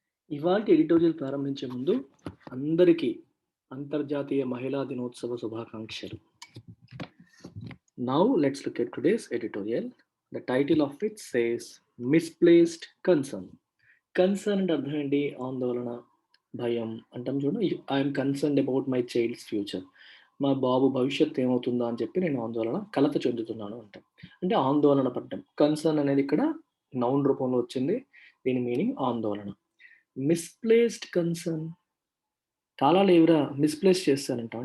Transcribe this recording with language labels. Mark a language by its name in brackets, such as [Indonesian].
[Telugu] ఇవాల్టి ఎడిటోరియల్ ప్రారంభించే ముందు అందరికీ అంతర్జాతీయ మహిళా దినోత్సవ శుభాకాంక్షలు. [English] Now let's look at today's editorial. The title of it says Misplaced Concern. [Telugu] Concern అంటే అర్థం ఏంటి? ఆందోళన, భయం అంటాం చూడండి. [English] I'm concerned about my child's future. [Telugu] మా బాబు భవిష్యత్తు ఏమవుతుందా అని చెప్పి నేను ఆందోళన, కలత చెందుతున్నాను అంటాం. అంటే ఆందోళన పడ్డం. కన్సర్న్ అనేది ఇక్కడ నౌన్ రూపంలో వచ్చింది. దీని మీనింగ్ ఆందోళన. మిస్‌ప్లేస్డ్ కన్సర్న్ చాలా లేవురా, మిస్‌ప్లేస్ చేశానంటాం.